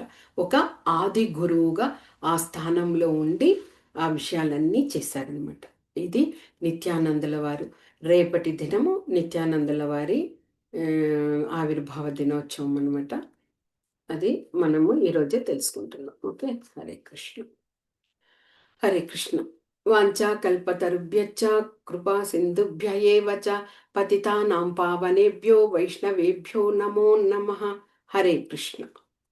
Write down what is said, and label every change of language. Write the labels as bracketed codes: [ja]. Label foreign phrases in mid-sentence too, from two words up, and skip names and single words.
[te] ఒక ఆది గురువుగా ఆ స్థానంలో ఉండి ఆ విషయాలన్నీ చేశారనమాట. ఇది నిత్యానందుల వారు. రేపటి దినము నిత్యానందుల వారి ఆవిర్భావ దినోత్సవం అనమాట. అది మనము ఈరోజే తెలుసుకుంటున్నాం. ఓకే, హరే కృష్ణ. హరే కృష్ణ. [sa] వాంఛా కల్పతరుభ్యశ్చ కృపా సింధుభ్య ఏవ చ పతితానాం పావనేభ్యో వైష్ణవేభ్యో నమో నమః. హరే కృష్ణ.